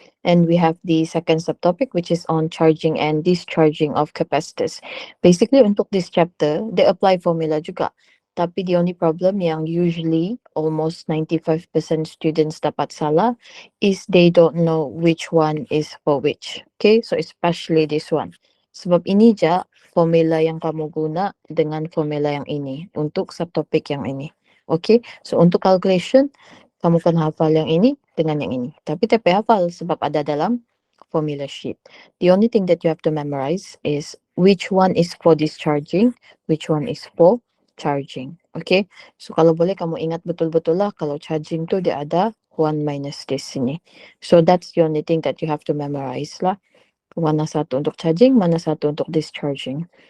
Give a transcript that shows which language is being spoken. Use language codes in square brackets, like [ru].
[en] And we have the second subtopic, which is on charging and discharging of capacitors. Basically, untuk this chapter, they apply formula [ms] juga. Tapi [en] the only problem yang usually almost 95% students [ms] dapat salah [en] is they don't know which one is for which. Okay, so especially this one. [ms] Sebab ini je formula yang kamu guna dengan formula yang ini untuk subtopik yang ini. Okay, so untuk calculation, kamu kan hafal yang ini dengan yang ini. Tapi tak payah hafal sebab ada dalam formula sheet. [en] The only thing that you have to memorize is which one is for discharging, which one is for charging. [ms] Okay, so kalau boleh kamu ingat betul-betul lah kalau charging tu dia ada [en] 1 minus this [ms] sini. [en] So that's the only thing that you have to memorize lah. [ms] Mana satu untuk charging, mana satu untuk discharging.